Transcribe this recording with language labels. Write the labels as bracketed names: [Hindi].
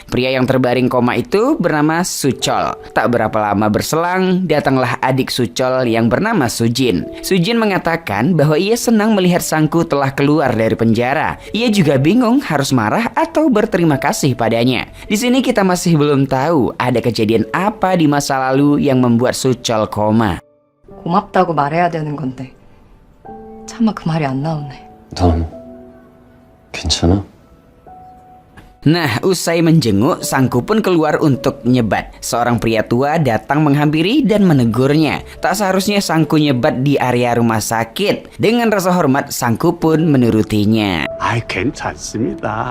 [Indonesian] Pria yang terbaring koma itu bernama Sucol. Tak berapa lama berselang, datanglah adik Sucol yang bernama Sujin. Sujin mengatakan bahwa ia senang melihat Sangku telah keluar dari penjara. Ia juga bingung harus marah atau berterima kasih padanya. Di sini kita masih belum tahu ada kejadian apa di masa lalu yang membuat Sucol koma. [Korean] 고맙다고 말해야 되는 건데 차마 그 말이 안 나오네. 넌 괜찮아? [Indonesian] Nah, usai menjenguk, Sangku pun keluar untuk nyebat. Seorang pria tua datang menghampiri dan menegurnya. Tak seharusnya Sangku nyebat di area rumah sakit. Dengan rasa hormat, Sangku pun menurutinya. [Korean] 아이 괜찮습니다.